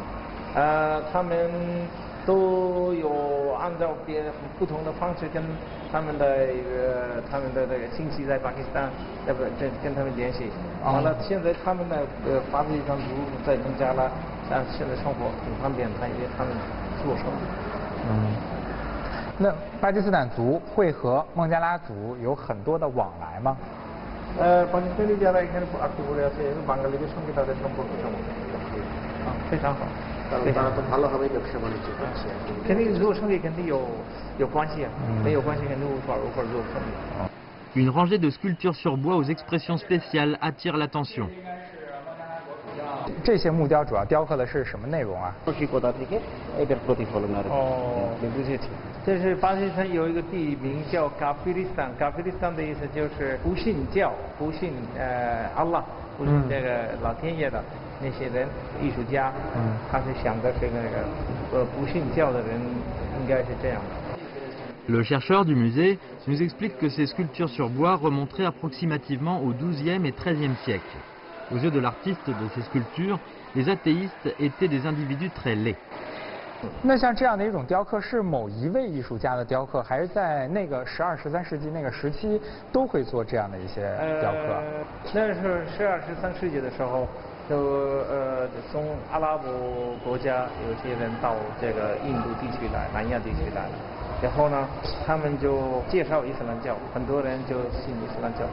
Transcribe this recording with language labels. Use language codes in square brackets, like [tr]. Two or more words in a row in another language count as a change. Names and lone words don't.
[zh] 他们都有按照不同的方式跟他们的这个亲戚在巴基斯坦，跟他们联系。完了，现在他们的巴基斯坦族在孟加拉，现在生活挺方便，因为他们做生意。那巴基斯坦族会和孟加拉族有很多的往来吗？ [bn] 巴基斯坦 যারা এখানে আত্মীয় আছে বাঙালিদের সঙ্গে তাদের সম্পর্ক কেমন? [zh] 非常好。肯定做生意肯定有关系啊，没有关系肯定无法做生意。 [fr] Une rangée de sculptures sur bois aux expressions spéciales attire l'attention. [zh] 这些木雕主要雕刻的是什么内容啊？这是巴基斯坦有一个地名叫嘎菲利斯坦，嘎菲利斯坦的意思就是不信教、不信阿拉、不信这个老天爷的。那些人，艺术家，他是想的是那个不信教的人应该是这样的。 [fr] Le chercheur du musée nous explique que ces sculptures sur bois remonteraient approximativement au XIIe et XIIIe siècle. Aux yeux de l'artiste de ces sculptures, les athéistes étaient des individus très laids. [zh] 那像这样的一种雕刻是某一位艺术家的雕刻，还是在那个12、13世纪那个时期都会做这样的一些雕刻？那是12、13世纪的时候。从阿拉伯国家有些人到这个印度地区来、南亚地区来了，然后呢，他们就介绍伊斯兰教，很多人就信伊斯兰教。